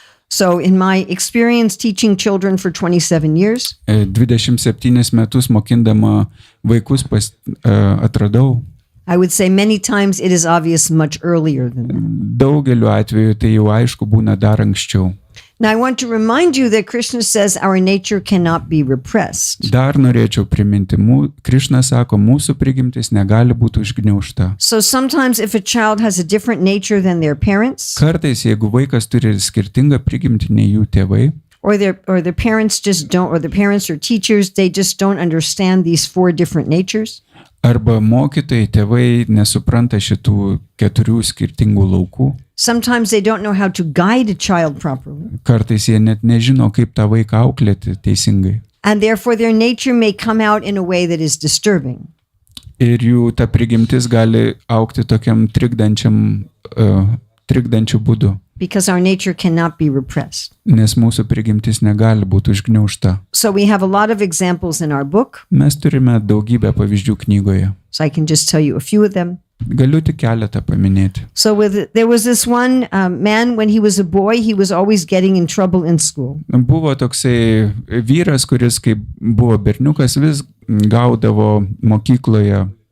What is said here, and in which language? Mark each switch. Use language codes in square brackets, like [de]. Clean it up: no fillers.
[en] So in my experience teaching children for 27 years, [lt] 27 metus mokindama vaikus atradau, [en] I would say many times it is obvious much earlier than that. [lt] daugeliu atveju tai jau aišku būna dar anksčiau. [en] Now I want to remind you that Krishna says our nature cannot be repressed. [lt] Dar norėčiau priminti, Krišna sako, mūsų prigimtis negali būti užgniaužta. [en] So sometimes if a child has a different nature than their parents, [lt] Kartais, jeigu vaikas turi skirtingą prigimtį nei jų tėvai, [en] or their parents just don't, or the parents or teachers, they just don't understand these 4 different natures, [lt] arba mokytojai, tėvai nesupranta šitų 4 skirtingų laukų, [en] sometimes they don't know how to guide a child properly. [lt] kartais jie net nežino, kaip tą vaiką auklėti teisingai. [en] And therefore their nature may come out in a way that is disturbing. [lt] Ir jų ta prigimtis gali aukti tokiam trikdančiu būdu, [en] Because our nature cannot be repressed. [lt] nes mūsų prigimtis negali būti užgniaužta. [en] So we have a lot of examples in our book. [lt] Mes turime daugybę pavyzdžių knygoje. [en] So I can just tell you a few of them. [lt] Galiu tik keletą paminėti. [en] So there was this one man, when he was a boy, he was always getting in trouble in school. [lt] Buvo toksai vyras, kuris, kai buvo berniukas, vis gaudavo mokykloje